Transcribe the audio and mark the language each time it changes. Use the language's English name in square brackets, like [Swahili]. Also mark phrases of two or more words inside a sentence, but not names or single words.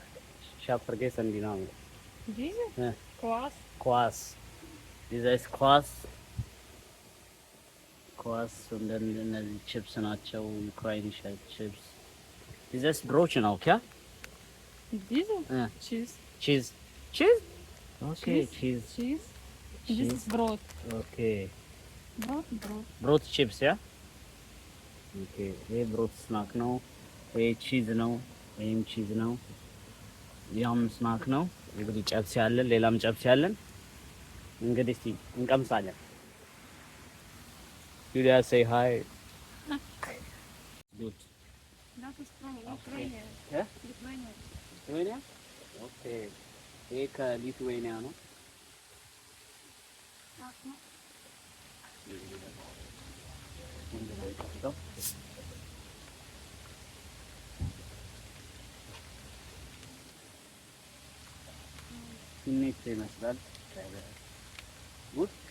[German] Ich habe vergessen die Namen. Diese? Ja. Kwas. Kwas. Dieser ist Kwas. Kwas und dann [Amharic] እነዚህ ቺፕስ ናቸው። ዩክራይኒሽ ቺፕስ። [German] Dieser ist Brötchen auch, ja? Diese? Ja. Cheese. Cheese. Cheese? Okay, cheese. Cheese. Cheese. [English] This is Brot. Okay. [German] Brot. Brot chips, ja? Okay. [Amharic] ይሄ ብሮት ስናክ ነው። ይሄ ቺዝ ነው። ይሄም ቺዝ ነው። ያም ስናክ ነው። እንግዲህ ጨብስ ያለን ሌላም ጨብስ ያለን እንግዲህ እስቲ እንቀምሳለን። ዩሊያ [English] say hi. Good. [German] Das ist from Lithuania. [English] Yeah? Lithuania. [Amharic] ሊትዌኒያ? ኦኬ። ይሄ ከሊትዌኒያ ነው። ትንሽ ይመስላል። ጉድ